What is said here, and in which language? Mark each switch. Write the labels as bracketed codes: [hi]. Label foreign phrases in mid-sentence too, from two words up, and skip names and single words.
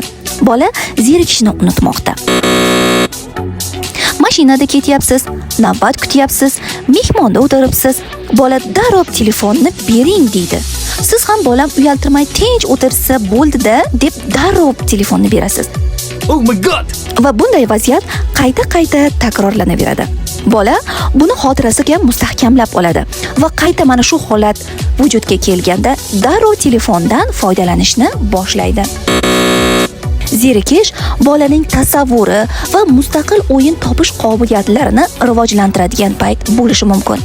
[uz] Bola zerikishni unutmoqda. Mashinada ketyapsiz, navbat kutyapsiz, mehmonda o'tiribsiz. Bola darrov telefonni bering deydi. Siz ham bolam uyaltirmay tinch o'tirsa bo'ldi-da deb darrov telefonni berasiz. [en] Oh my god! [uz] Va bunday vaziyat qayta takrorlanaveradi. Bola buni xotirasiga mustahkamlab oladi va qayta mana shu holat vujudga kelganda darrov telefondan foydalanishni boshlaydi. Zerikish bolaning tasavvuri va mustaqil o'yin topish qobiliyatlarini rivojlantiradigan payt bo'lishi mumkin.